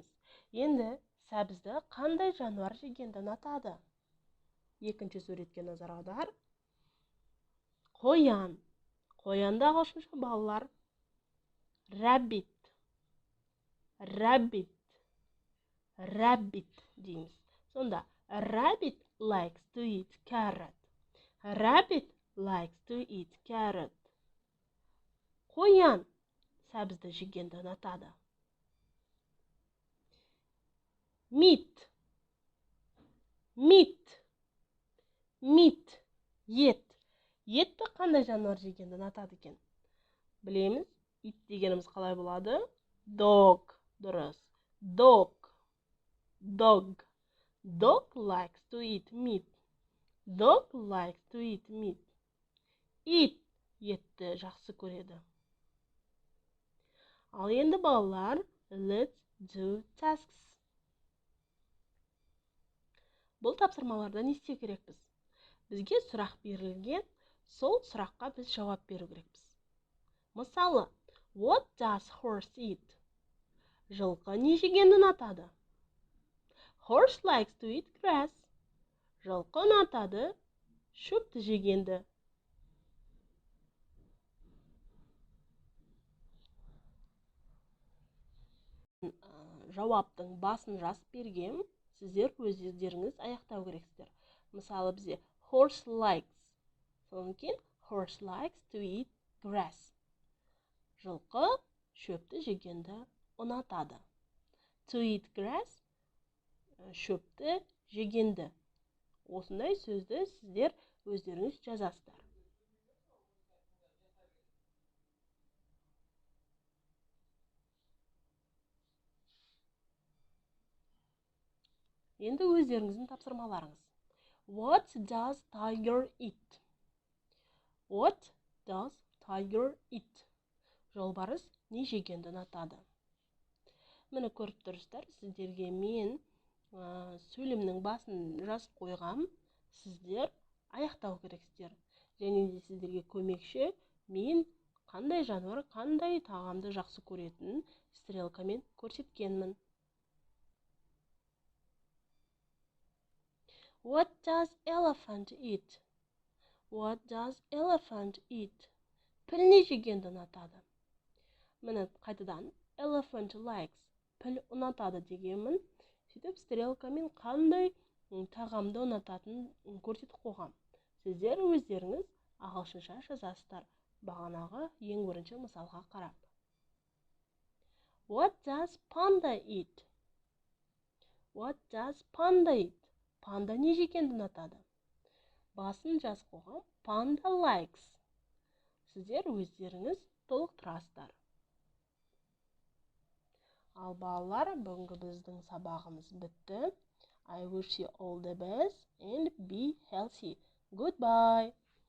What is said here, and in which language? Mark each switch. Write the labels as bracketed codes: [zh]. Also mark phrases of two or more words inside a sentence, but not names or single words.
[kk] Енді сәбізді қандай жануар жегенді ұнатады? Екінші суретке назар аудар. Қоян. Қоянды ағылшынша балалар [en] Rabbit, rabbit, rabbit [kk] дейміз. Сонда, [en] rabbit likes to eat carrot. Rabbit likes to eat carrot. [kk] Қоян сәбізді жегенді ұнатады. [en] Meat, meat, meat, ет. [kk] Етті қандай жануар жегенді ұнатады екен? Білеміз, ит дегеніміз қалай болады? [en] Dog, дұрыс. Dog, dog. Dog likes to eat meat. Dog likes to eat meat. [kk] Ит етті жақсы көреді. Ал енді балалар, [en] let's do tasks. [kk] Бұл тапсырмаларда не істеу керекпіз? Бізге сұрақ берілген, сол сұраққа біз жауап беру керекпіз. Мысалы, [en] what does horse eat? [kk] Жылқы не жегенді ұнатады? [en] Horse likes to eat grass. [kk] Жылқы ұнатады шөпті жегенді. Жауаптың басын жазып берген, сіздер өздеріңіз аяқтау керексіздер. Мысалы, бізде [en] horse likes. [kk] Содан кейін [en] horse likes to eat grass. [kk] Жылқы шөпті жегенді ұнатады. [en] To eat grass [kk] шөпті жегенді. Осындай сөзді сіздер өздеріңіз жазасыздар. Енді өздеріңіздің тапсырмаларыңыз. [en] What does tiger eat? What does tiger eat? [kk] Жолбарыс не жегенді ұнатады? Міне көріп тұрсыздар, сіздерге мен сөйлемнің басын жазып қойғам, сіздер аяқтау керексіздер. Және де сіздерге көмекші мен қандай жануар, қандай тағамды жақсы көретінін стрелкамен көрсеткенмін. [en] What does elephant eat? What does elephant eat? [kk] Піл не жегенді ұнатады? Міне қайтадан [en] elephant likes. [kk] Піл ұнатады дегенмін. Сөйтіп стрелкамен қандай тағамды ұнататынын көрсетіп қойғам. Сіздер өздеріңіз ағылшынша жазасыздар. Бағанағы ең бірінші мысалға қарап. [en] What does panda eat? What does panda eat? [kk] Панда не жегенді ұнатады? Басын жазып қойғам. [en] Panda likes. [kk] Сіздер өздеріңіз толықтырасыздар. Ал балалар, бүгінгі біздің сабағымыз бітті. [en] I wish you all the best and be healthy. Goodbye.